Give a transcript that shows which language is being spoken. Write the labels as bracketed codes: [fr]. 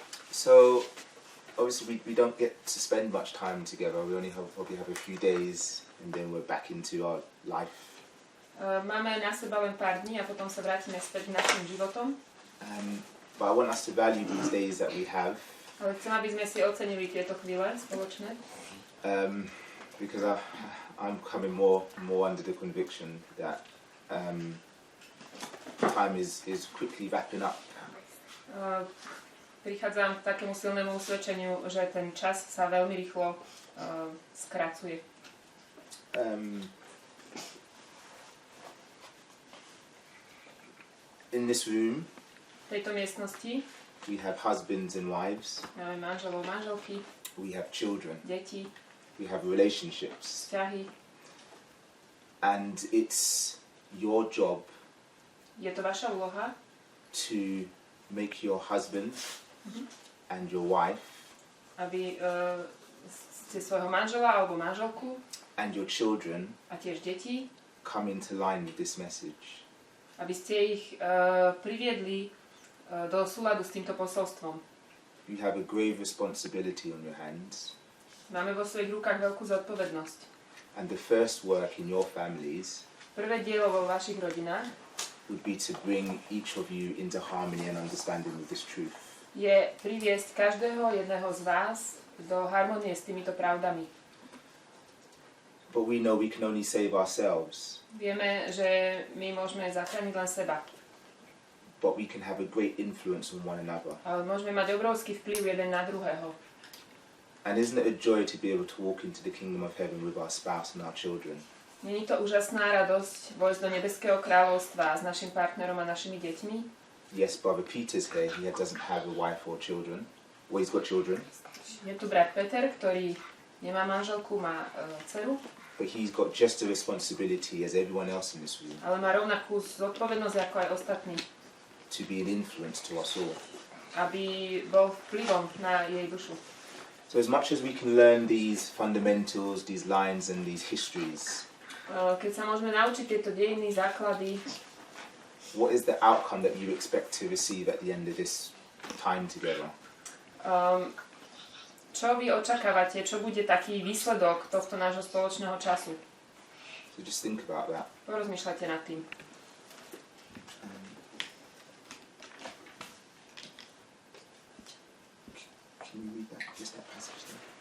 [en] So obviously we don't get to spend much time together. We only probably have a few days and then we're back into our life. [sk] Máme na seba len pár dní a potom sa vrátime späť k našim životom. [en] But I want us to value these days that we have. [sk] Ale chcem, aby sme si ocenili tieto chvíle spoločné. [en] Because I'm coming more under the conviction that time is quickly wrapping up. [sk] Prichádzam k takému silnému usvedčeniu, že ten čas sa veľmi rýchlo skracuje. [en] In this room, [sk] v tejto miestnosti [en] we have husbands and wives. [sk] Máme manželov, manželky. [en] We have children. [sk] Deti. [en] We have relationships. [sk] Vzťahy. [en] And it's your job. [sk] Je to vaša úloha. [en] To make your husband and your wife. [sk] Aby ste svojho manžela alebo manželku. [en] And your children. [sk] A tiež deti. [en] Come into line with this message. [sk] Aby ste ich priviedli do súladu s týmto posolstvom. [en] You have a grave responsibility on your hands. [sk] Máme vo svojich rukách veľkú zodpovednosť. [en] And the first work in your families [sk] prvé dielo vo vašich rodinách [en] would be to bring each of you into harmony and understanding with this truth. [sk] Je priviesť každého jedného z vás do harmonie s týmito pravdami. [en] But we know we can only save ourselves. [sk] Vieme, že my môžeme zachrániť len seba. [en] But we can have a great influence on one another. [sk] Ale môžeme mať obrovský vplyv jeden na druhého. [en] And isn't it a joy to be able to walk into the kingdom of heaven with our spouse and our children? [sk] Není to úžasná radosť vojsť do nebeského kráľovstva s našim partnerom a našimi deťmi? [en] Yes, Brother Peter's here. He doesn't have a wife or children. Well, he's got children. [sk] Je tu brat Peter, ktorý nemá manželku, má dceru. [en] But he's got just a responsibility as everyone else in this room. [sk] Ale má rovnakú zodpovednosť ako aj ostatní. [en] To be an influence to us all. [sk] Aby bol vplyvom na jej dušu. [en] So as much as we can learn these fundamentals, these lines and these histories, [sk] keď sa môžeme naučiť tieto dejiny, základy, [en] what is the outcome that you expect to receive at the end of this time together? [sk] Čo vy očakávate? Čo bude taký výsledok tohto nášho spoločného času? [en] So just think about that. [sk] Porozmýšľajte nad tým. [en] Can you read that? Just that passage there.